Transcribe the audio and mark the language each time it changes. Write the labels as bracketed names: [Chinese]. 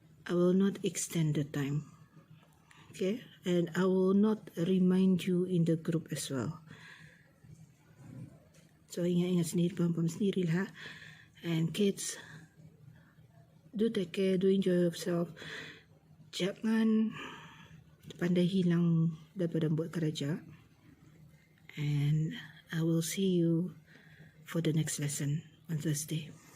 [English] I will not extend the time. Okay, and I will not remind you in the group as well. So [Malay] ingat sendiri, paham sendiri lah. [English] And kids, do take care, do enjoy yourself. [Malay] Jangan pandai hilang daripada buat kerja. [English] And I will see you for the next lesson on Thursday.